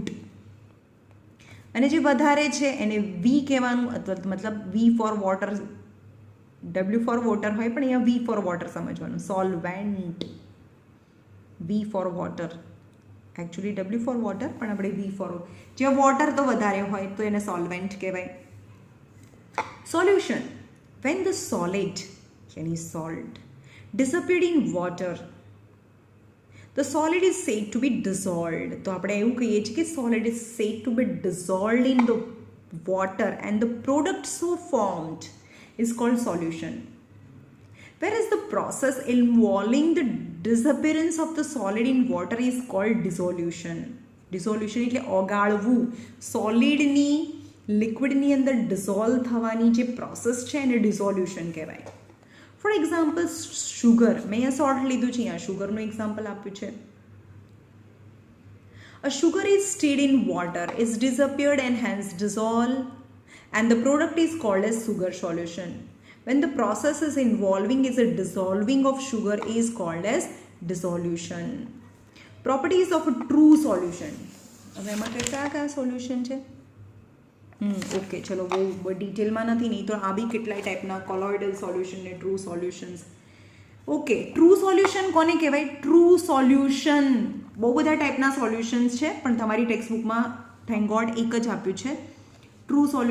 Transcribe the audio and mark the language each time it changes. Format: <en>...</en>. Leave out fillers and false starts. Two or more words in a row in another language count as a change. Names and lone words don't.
<gu>અને જે વધારે છે એને વી કહેવાનું, અથવા મતલબ</gu> <en>V for water, W for water</en> <gu>હોય પણ અહીંયા</gu> <en>V for water</en> <gu>સમજવાનું. સોલ્વેન્ટ,</gu> <en>V for water,</en> <gu>એકચ્યુઅલી</gu> <en>W for water</en> <gu>પણ આપણે</gu> <en>V for,</en> <gu>જ્યાં વોટર તો વધારે હોય તો એને સોલ્વેન્ટ કહેવાય.</gu> <en>Solution, when the solid યાની સોલ્ટ disappeared in water, the solid is said to be dissolved.</en> <gu>તો આપણે એવું કહીએ છીએ કે</gu> <en>solid is said to be dissolved in the water and the product so formed is called solution. Whereas the process involving the disappearance of the solid in water is called dissolution.</en> <gu>Dissolution એટલે ઓગાળવું. સોલિડની લિક્વિડની અંદર ડિઝોલ્વ થવાની જે પ્રોસેસ છે એને ડિઝોલ્યુશન કહેવાય.</gu> <en>for example sugar,</en> <gu>મેં અહીંયા સોલ્ટ લીધું છે, અહીંયા શુગરનું એક્ઝામ્પલ આપ્યું છે.</gu> <en>A sugar is stirred in water, is disappeared and hence dissolved, and the product is called as sugar solution. When the process is involving is a dissolving of sugar is called as dissolution. Properties of a true solution.</en> <gu>હવે એમાં કયા સોલ્યુશન છે? ઓકે, ચલો બહુ ડિટેલમાં નથી, નહીં તો આ બી કેટલાય ટાઈપના</gu> <en>colloidal solution</en> <gu>ને</gu> <en>true solutions.</en> <gu>ઓકે,</gu> <en>true solution</en> <gu>કોને કહેવાય?</gu> <en>true solution</en> <gu>બહુ બધા ટાઈપના સોલ્યુશન્સ છે પણ તમારી ટેક્સ્ટબુકમાં</gu> <en>thank God</en> <gu>એક જ આપ્યું છે.</gu>